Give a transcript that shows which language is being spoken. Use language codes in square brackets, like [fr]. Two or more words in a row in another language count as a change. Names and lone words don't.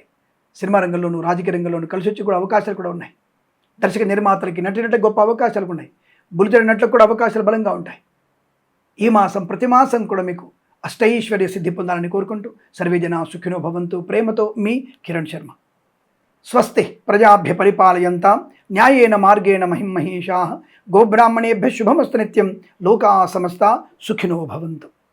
[te] సినిమా రంగంలోనూ, రాజకీయ రంగంలోనూ కలిసి వచ్చి కూడా అవకాశాలు కూడా ఉన్నాయి. దర్శక నిర్మాతలకి, నటినట్టు గొప్ప అవకాశాలు ఉన్నాయి. బులితెర నటులకు కూడా అవకాశాలు బలంగా ఉంటాయి. ఈ మాసం ప్రతి మాసం కూడా మీకు అష్టైశ్వర్య సిద్ధి పొందాలని కోరుకుంటూ [sa] सर्वे जना सुखिनो भवन्तु. [te] ప్రేమతో మీ కిరణ్ శర్మ. [sa] स्वस्ति प्रजाभ्य परिपालयन्तां न्यायेन मार्गेण महिमहेशाः. गोब्राह्मणेभ्यः शुभमस्तु नित्यं लोका समस्ता सुखिनो भवन्तु.